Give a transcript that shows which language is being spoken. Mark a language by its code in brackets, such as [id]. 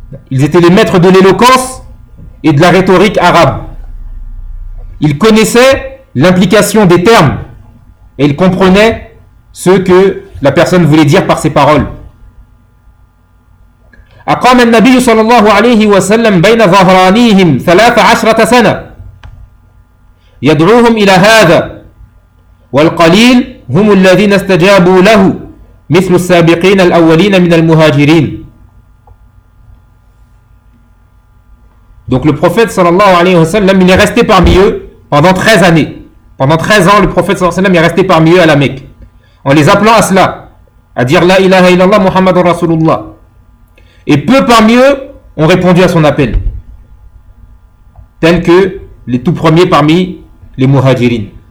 [fr] Ils étaient les maîtres de l'éloquence et de la rhétorique arabe. Ils connaissaient l'implication des termes et ils comprenaient ce que la personne voulait dire par ses paroles. [ar] أقام النبي صلى الله عليه وسلم بين ظهرانيهم 13 سنة يدعوهم إلى هذا والقليل هم الذين استجابوا له مثل السابقين الأولين من المهاجرين. [fr] Donc le prophète صلى الله عليه وسلم, il est resté parmi eux pendant 13 années. Pendant 13 ans, le prophète صلى الله عليه وسلم est resté parmi eux à la Mecque. En les appelant à cela, à dire « [ar] La ilaha illallah Muhammad Rasulullah ». [fr] Et peu parmi eux ont répondu à son appel, tels que les tout premiers parmi les muhajirin.